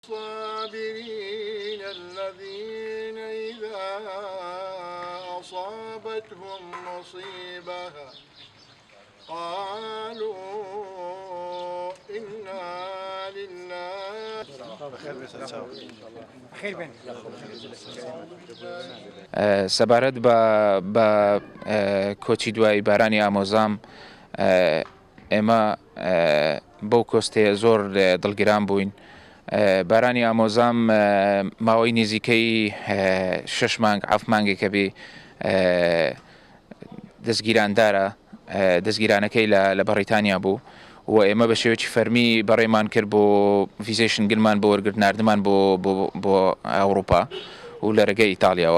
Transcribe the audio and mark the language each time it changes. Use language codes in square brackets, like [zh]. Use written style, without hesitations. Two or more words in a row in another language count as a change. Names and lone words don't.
[ar] الصابرين الذين إذا أصابتهم مصيبة قالوا إنا لله. [ckb] سەبارەت بە کۆچی دوای بارانی ئامۆزام ئێمە بەو کۆستەیە زۆر دڵگیران بووین. بارانی ئامۆزام ماوەی نزیکەی 6 مانگ 7 مانگێکە بێ دەستگیراندارە، دەستگیرانەکەی لە بەڕیتانیا بوو و ئێمە بە شێوەیەکی فەرمی بەڕێمان کرد بۆ ڤیزەی شنگلمان بۆ وەرگرتناردمان بۆ ئەوروپا و لە ڕێگەی ئیتالیاوە.